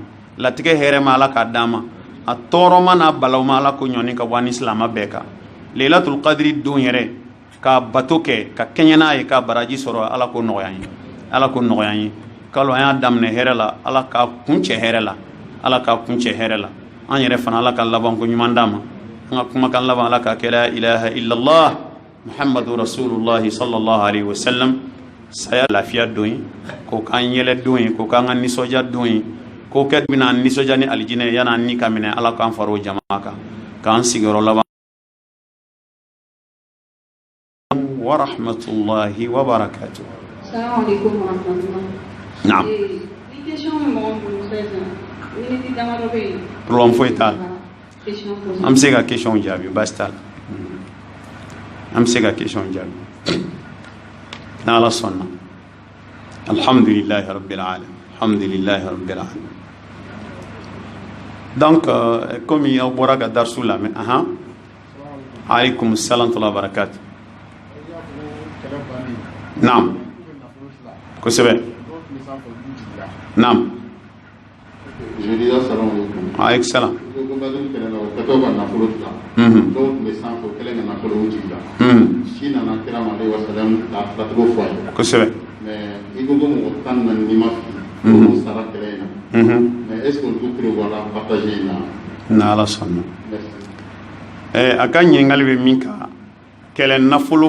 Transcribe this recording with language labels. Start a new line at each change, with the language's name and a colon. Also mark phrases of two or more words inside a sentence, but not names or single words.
Bambara: latigɛ hɛrɛma ala k'a d'an ma a tɔɔrɔma n'a balawma ala ko ɲɔni ka bɔ an ni silamɛ bɛɛ kan
Arabic: ليلة القدر
Bambara: don yɛrɛ ka bato kɛ ka kɛɲɛ n'a ye ka baraji sɔrɔ ala ko nɔgɔya ye ala ko nɔgɔya ye kalo an y'a daminɛ hɛrɛ la ala k'a kun cɛ hɛrɛ la ala k'a kun cɛ hɛrɛ la an yɛrɛ fana ala ka laban ko ɲuman d'a ma an ka kumakan laban ala ka kɛ
Arabic: لا إله إلا الله محمد رسول الله صلى الله عليه وسلم
Bambara: saya lafiya don ye k'o k'an yɛlɛ don ye k'o k'an ka nisɔndiya don ye k'o kɛ bɛna nisɔndiya ni alijinɛ yan'an ni ka minɛ ala k'an fara o jama kan k'an sigiyɔrɔ laban
Arabic: ورحمة الله وبركاته. السلام عليكم ورحمة الله. Naam.
Bambara: Ni question min mɔgɔ bolo sisan miniti damadɔ bɛ yen. Problème foyi t'a la.
French: Question posée.
Bambara: An bɛ se ka question jaabi baasi t'a la. An bɛ se ka question jaabi. n'ala sɔnna
Arabic: الحمد لله رب العالمين الحمد لله رب العالمين
French: donc comme
Bambara: aw bɔra ka darsu lamɛn
Arabic: عليكم السلام وبركاته.
Bambara: naam kosɛbɛ naam
Arabic: عليكم السلام
Bambara: kosɛbɛ n'ala sɔnna a ka ɲininkali bɛ min kan kɛlɛ nafolo